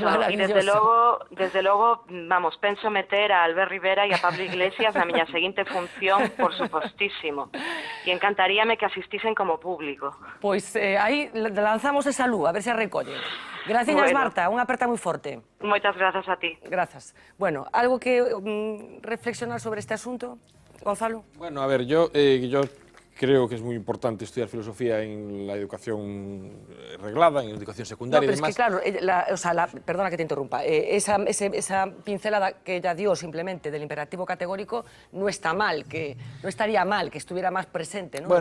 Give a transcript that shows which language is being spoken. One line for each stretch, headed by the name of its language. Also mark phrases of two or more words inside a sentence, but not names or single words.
Galician: E desde logo, vamos, penso meter a Albert Rivera e a Pablo Iglesias na miña seguinte función, por supostísimo. E encantaríame que asistisen como público. Pois aí lanzamos esa luz, a ver se a recollen.
Spanish: Gracias, Bueno.
Galician: Marta, unha aperta moi forte. Moitas grazas a ti. Grazas.
Spanish: Bueno, algo que reflexionar sobre este asunto, Gonzalo? Bueno, a ver, yo creo que es muy importante estudiar filosofía en la educación reglada, en la educación secundaria no, pero y demás. es que claro, perdona que te interrumpa, esa pincelada que ella dio simplemente del imperativo categórico no está mal, que no estaría mal que estuviera más presente, ¿no?